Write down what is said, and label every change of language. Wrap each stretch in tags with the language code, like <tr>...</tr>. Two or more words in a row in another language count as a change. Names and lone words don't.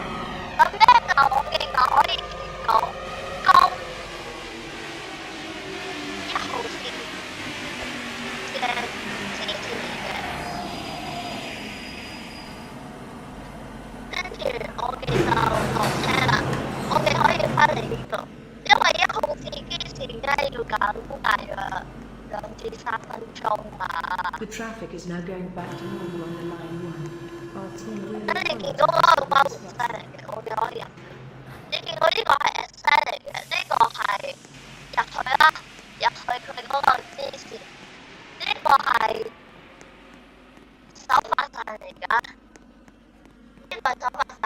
<yue>咁咧就我哋就可以見到高1號線嘅支持嘅，跟住我哋就落車啦。我哋可以翻嚟呢度，因為1號線機線咧要等大約2至3分鐘啊。</yue> <en>The traffic is now going back to normal on the Line 1. Our team really</en> <yue>咁你見到嗰</yue> <en>apologize</en> <yue>個</yue> <en>for</en> <yue>包</yue> <en>the</en> <yue>唔</yue> <en>disruption.</en> <yue>犀利嘅，我哋可以入去。你見到呢個係 S 嚟嘅，呢個係入去啦，入去佢嗰個支線。呢個係手法傘嚟㗎，呢個係手法傘。</yue>